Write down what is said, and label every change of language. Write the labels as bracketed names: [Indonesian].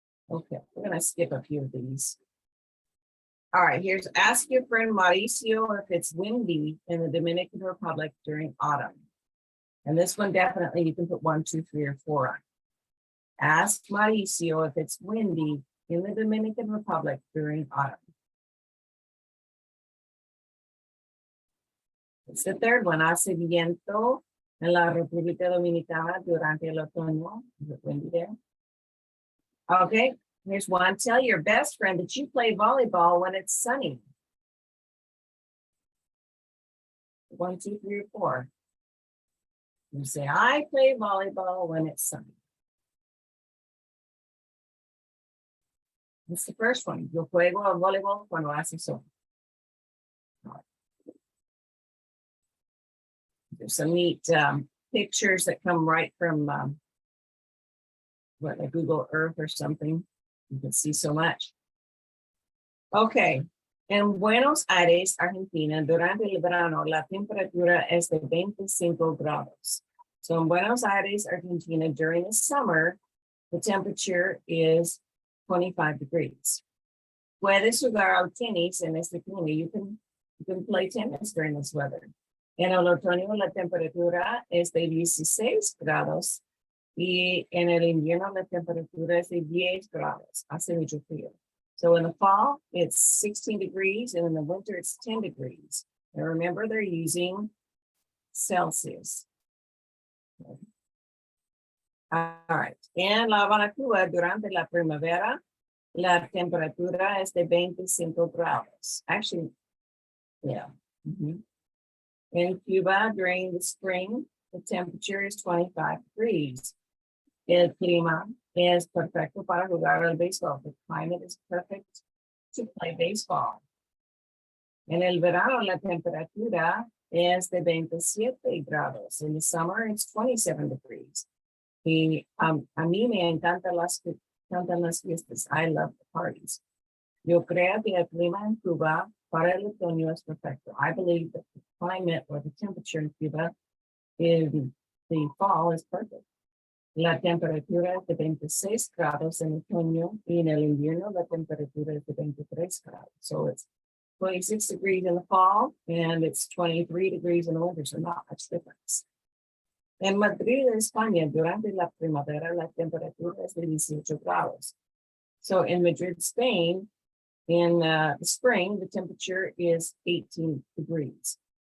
[English] Okay, we're gonna skip a few of these. All right, here's ask your friend Mauricio if it's windy in the Dominican Republic during autumn. And this one definitely you can put 1, 2, 3, or 4 on. Ask Mauricio if it's windy in the Dominican Republic during autumn. It's the third one. [Spanish] Hace viento en la República Dominicana durante el otoño. [English] Is it windy there? Okay, here's one. Tell your best friend that you play volleyball when it's sunny. 1, 2, 3, or 4. You say, I play volleyball when it's sunny. That's the first one. [Spanish] Yo juego al voleibol cuando hace sol. [English] There's some neat pictures that come right from like Google Earth or something. You can see so much. Okay. [Spanish] En Buenos Aires, Argentina, durante el verano, la temperatura es de 25 grados. [English] So in Buenos Aires, Argentina, during the summer, the temperature is 25 degrees. [Spanish] Puedes jugar al tenis en este clima. [English] You can play tennis during this weather. [Spanish] En el otoño la temperatura es de 16 grados y en el invierno la temperatura es de 10 grados. Hace mucho frío. [English] So in the fall, it's 16 degrees, and in the winter, it's 10 degrees. And remember, they're using Celsius. All right. [Spanish] En La Habana, Cuba, durante la primavera, la temperatura es de 25 grados. [English] Actually, yeah. In Cuba, during the spring, the temperature is 25 degrees. [Spanish] El clima es perfecto para jugar al béisbol. [English] The climate is perfect to play baseball. [Spanish] En el verano, la temperatura es de 27 grados. [English] In the summer, it's 27 degrees. [Spanish] Y a mí me encantan las fiestas. [English] I love the parties. [Spanish] Yo creo que el clima en Cuba para el otoño es perfecto. [English] I believe that the climate or the temperature in Cuba in the fall is perfect. [Spanish] La temperatura es de 26 grados en otoño y en el invierno la temperatura es de 23 grados. [English] So it's 26 degrees in the fall and it's 23 degrees in the winter, so not much difference. [Spanish] En Madrid, España, durante la primavera, la temperatura es de 18 grados. [English] So in Madrid, Spain, in the spring, the temperature is 18 degrees.